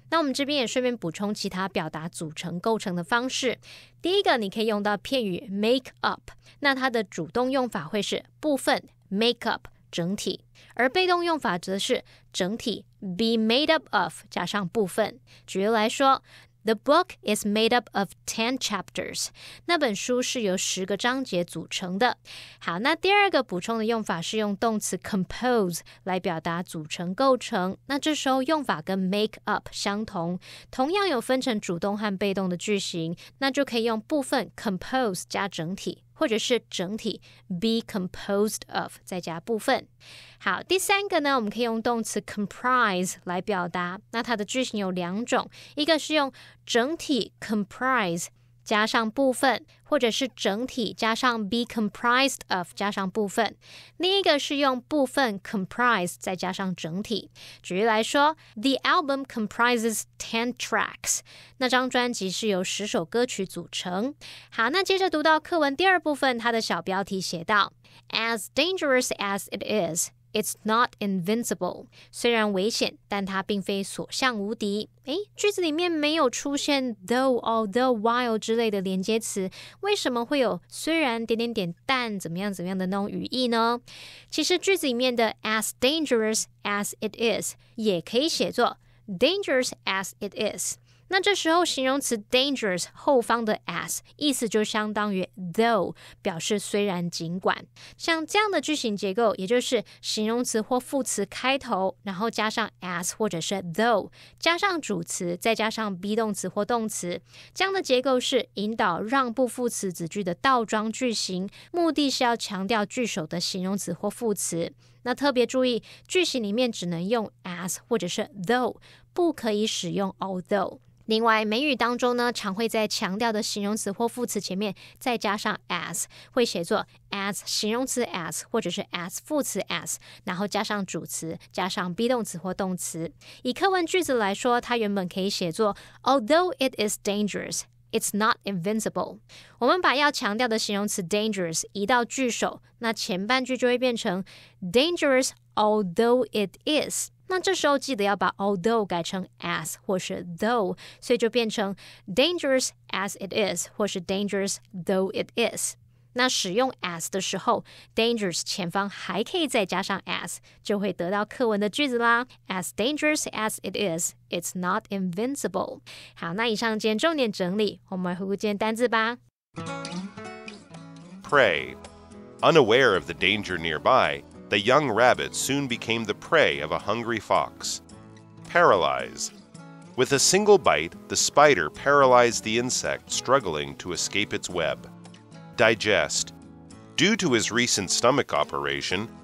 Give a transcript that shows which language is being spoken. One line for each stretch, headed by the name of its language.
Chinese: 那我们这边也顺便补充其他表达组成构成的方式。第一个，你可以用到片语 make up， 那它的主动用法会是部分 make up 整体，而被动用法则是整体 be made up of 加上部分。举例来说，
English: The book is made up of 10 chapters.
Chinese: 那本书是由10个章节组成的。好，那第二个补充的用法是用动词 compose 来表达组成构成。那这时候用法跟 make up 相同，同样有分成主动和被动的句型，那就可以用部分 compose 加整体，或者是整体 be composed of 再加部分。好，第三个呢，我们可以用动词 comprise 来表达。那它的句型有两种，一个是用整体 comprise 加上部分，或者是整体加上 be comprised of 加上部分。另一个是用部分 comprise 再加上整体。举例来说
English: The album comprises 10 tracks.
Chinese: 那张专辑是由10首歌曲组成。好，那接着读到课文第二部分，它的小标题写到
English: As dangerous as it is, it's not invincible.
Chinese: 虽然危险，但它并非所向无敌。句子里面没有出现 though, although, while 之类的连接词，为什么会有虽然但怎么样的那种语义呢？其实句子里面的
English: as dangerous as it is
Chinese: 也可以写作
English: dangerous as it is。
Chinese: 那这时候形容词 dangerous 后方的 as 意思就相当于 though， 表示虽然尽管。像这样的句型结构，也就是形容词或副词开头，然后加上 as 或者是 though， 加上主词，再加上 be 动词或动词。这样的结构是引导让步副词子句的倒装句型，目的是要强调句首的形容词或副词。那特别注意，句型里面只能用 as 或者是 though， 不可以使用 although。另外，美语当中呢，常会在强调的形容词或副词前面再加上 as， 会写作 as 形容词 as 或者是 as 副词 as， 然后加上主词，加上 be 动词或动词。以课文句子来说，它原本可以写作
English: Although it is dangerous, it's not invincible.
Chinese: 我们把要强调的形容词 dangerous 移到句首，那前半句就会变成
English: dangerous although it is。
Chinese: 那这时候记得要把 although 改成 as 或是 though， 所以就变成
English: dangerous as it is
Chinese: 或是
English: dangerous though it is。
Chinese: 那使用 as 的时候 dangerous 前方还可以再加上 as， 就会得到课文的句子啦。
English: As dangerous as it is, it's not invincible。
Chinese: 好，那以上今天重点整理，我们来回顾今天单字吧。
English: Prey. Unaware of the danger nearby, the young rabbit soon became the prey of a hungry fox. Paralyze. With a single bite, the spider paralyzed the insect struggling to escape its web. Digest. Due to his recent stomach operation,